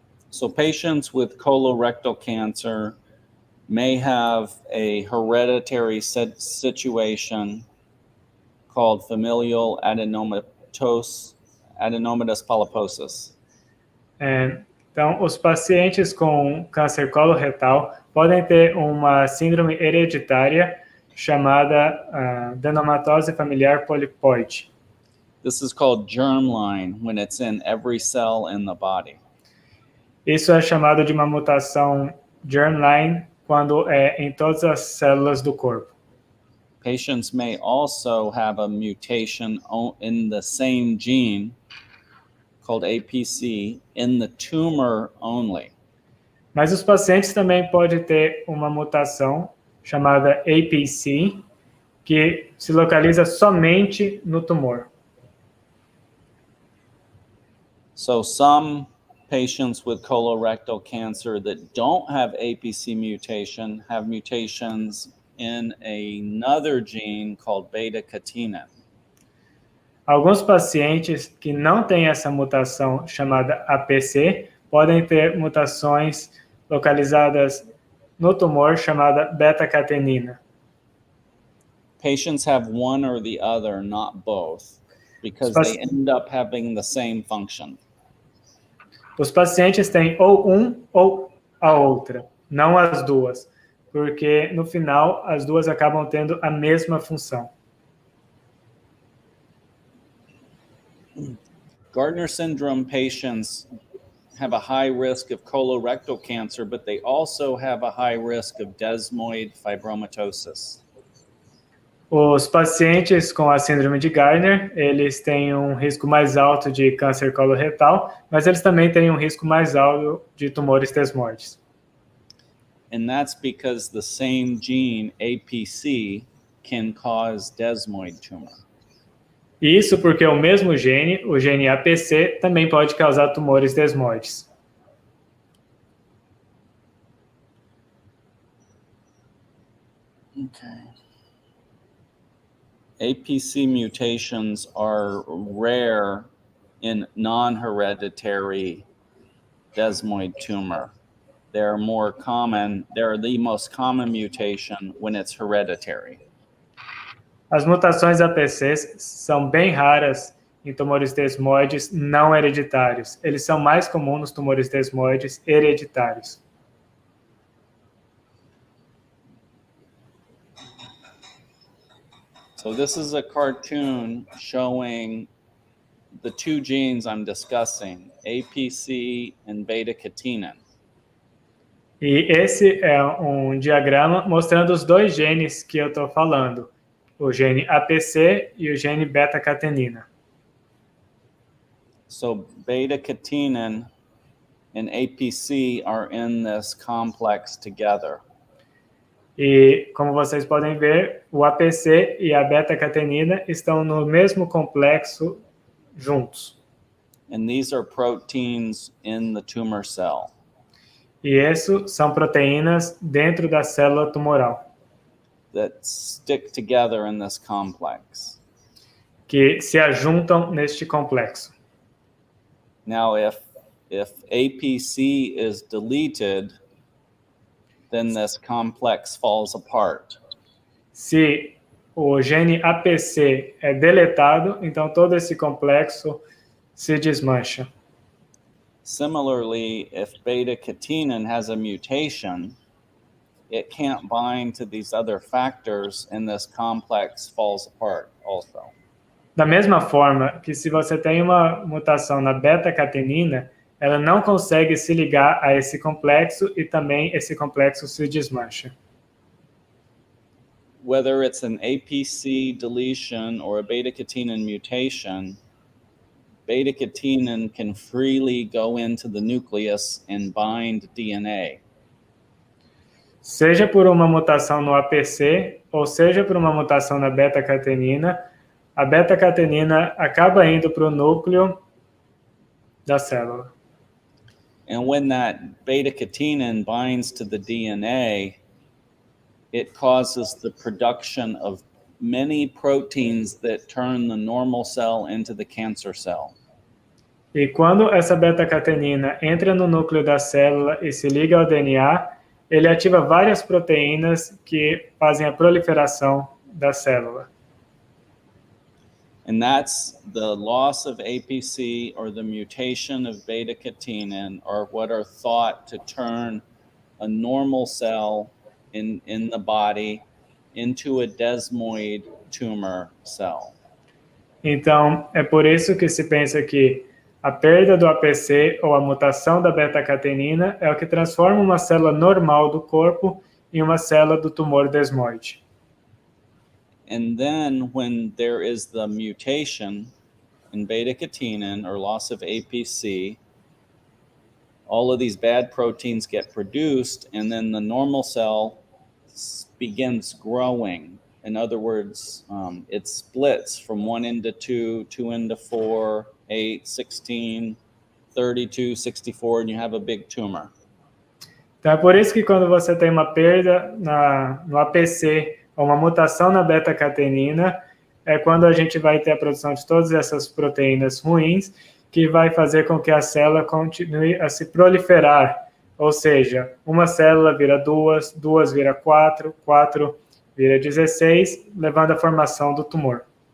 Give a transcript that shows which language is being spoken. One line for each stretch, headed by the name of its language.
English: So patients with colorectal cancer may have a hereditary situation called familial adenomatous polyposis.
Portuguese: Então, os pacientes com câncer coloretal podem ter uma síndrome hereditária chamada adenomatose familiar polipoide.
English: This is called germline when it's in every cell in the body.
Portuguese: Isso é chamado de uma mutação germline quando é em todas as células do corpo.
English: Patients may also have a mutation in the same gene called APC in the tumor only.
Portuguese: Mas os pacientes também podem ter uma mutação chamada APC que se localiza somente no tumor.
English: So some patients with colorectal cancer that don't have APC mutation have mutations in another gene called beta-catenin.
Portuguese: Alguns pacientes que não têm essa mutação chamada APC podem ter mutações localizadas no tumor chamada beta-catenina.
English: Patients have one or the other, not both, because they end up having the same function.
Portuguese: Os pacientes têm ou um ou a outra, não as duas, porque no final as duas acabam tendo a mesma função.
English: Gardner syndrome patients have a high risk of colorectal cancer, but they also have a high risk of desmoid fibromatosis.
Portuguese: Os pacientes com a síndrome de Gardner, eles têm um risco mais alto de câncer coloretal, mas eles também têm um risco mais alto de tumores desmoides.
English: And that's because the same gene, APC, can cause desmoid tumor.
Portuguese: Isso porque o mesmo gene, o gene APC, também pode causar tumores desmoides.
English: Okay. APC mutations are rare in non-hereditary desmoid tumor. They're more common, they're the most common mutation when it's hereditary.
Portuguese: As mutações APCs são bem raras em tumores desmoides não hereditários. Eles são mais comuns nos tumores desmoides hereditários.
English: So this is a cartoon showing the two genes I'm discussing, APC and beta-catenin.
Portuguese: E esse é um diagrama mostrando os dois genes que eu estou falando, o gene APC e o gene beta-catenina.
English: So beta-catenin and APC are in this complex together.
Portuguese: E, como vocês podem ver, o APC e a beta-catenina estão no mesmo complexo juntos.
English: And these are proteins in the tumor cell.
Portuguese: E isso são proteínas dentro da célula tumoral,
English: That stick together in this complex.
Portuguese: que se ajuntam neste complexo.
English: Now, if APC is deleted, then this complex falls apart.
Portuguese: Se o gene APC é deletado, então todo esse complexo se desmancha.
English: Similarly, if beta-catenin has a mutation, it can't bind to these other factors and this complex falls apart also.
Portuguese: Da mesma forma que se você tem uma mutação na beta-catenina, ela não consegue se ligar a esse complexo e também esse complexo se desmancha.
English: Whether it's an APC deletion or a beta-catenin mutation, beta-catenin can freely go into the nucleus and bind DNA.
Portuguese: Seja por uma mutação no APC ou seja por uma mutação na beta-catenina, a beta-catenina acaba indo para o núcleo da célula.
English: And when that beta-catenin binds to the DNA, it causes the production of many proteins that turn the normal cell into the cancer cell.
Portuguese: E quando essa beta-catenina entra no núcleo da célula e se liga ao DNA, ele ativa várias proteínas que fazem a proliferação da célula.
English: And that's the loss of APC or the mutation of beta-catenin are what are thought to turn a normal cell in the body into a desmoide tumor cell.
Portuguese: Então, é por isso que se pensa que a perda do APC ou a mutação da beta-catenina é o que transforma uma célula normal do corpo em uma célula do tumor desmoide.
English: And then when there is the mutation in beta-catenin or loss of APC, all of these bad proteins get produced and then the normal cell begins growing. In other words, it splits from 1 into 2, 2 into 4, 8, 16, 32, 64, and you have a big tumor.
Portuguese: Então é por isso que quando você tem uma perda no APC ou uma mutação na beta-catenina, é quando a gente vai ter a produção de todas essas proteínas ruins, que vai fazer com que a célula continue a se proliferar. Ou seja, uma célula vira 2, 2 vira 4, 4 vira 16, levando à formação do tumor.